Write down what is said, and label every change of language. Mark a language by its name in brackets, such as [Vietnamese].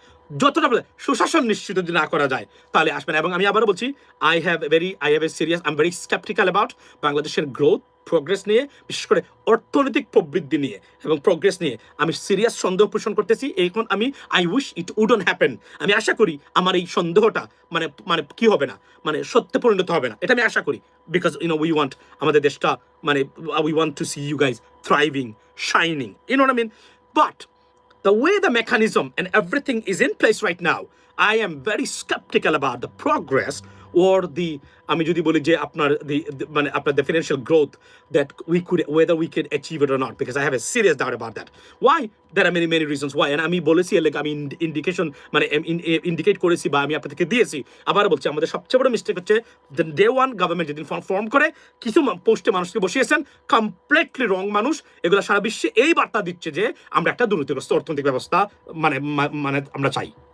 [Bangla] যতটা সুশাসন নিশ্চিত যদি না করা যায় তাহলে আসবে না। এবং আমি আবারও বলছি, [English] I have a serious, I am very sceptical about [Bangla] বাংলাদেশের গ্রোথ, প্রোগ্রেস নিয়ে, বিশেষ করে অর্থনৈতিক প্রবৃদ্ধি নিয়ে এবং প্রোগ্রেস নিয়ে আমি সিরিয়াস সন্দেহ পোষণ করতেছি। এখন [English] I wish it wouldn't happen. [Bangla] আমি আশা করি আমার এই সন্দেহটা কি হবে না, সত্যে পরিণত হবে না, এটা আমি আশা করি। [English] because we want [Bangla] আমাদের দেশটা [English] We want to see you guys thriving, shining, what I mean? But the way the mechanism and everything is in place right now, I am very skeptical about the progress or the, [Bangla] আমি যদি বলি যে আপনার [English] the financial growth that whether we could achieve it or not, because I have a serious doubt about that. Why? There are many reasons why, and [Bangla] আমি বলেছি আমি indication indicate করেছি বা আমি আপনাদেরকে দিয়েছি। আবার বলছি, আমাদের সবচেয়ে বড় মিস্টেক হচ্ছে ডে ওয়ান গভর্নমেন্ট যেদিন ফর্ম করে কিছু পোস্টে মানুষকে বসিয়েছেন, কমপ্লিটলি রং মানুষ। এগুলো সারা বিশ্বে এই বার্তা দিচ্ছে যে আমরা একটা দুর্নীতিগ্রস্ত অর্থনৈতিক ব্যবস্থা আমরা চাই।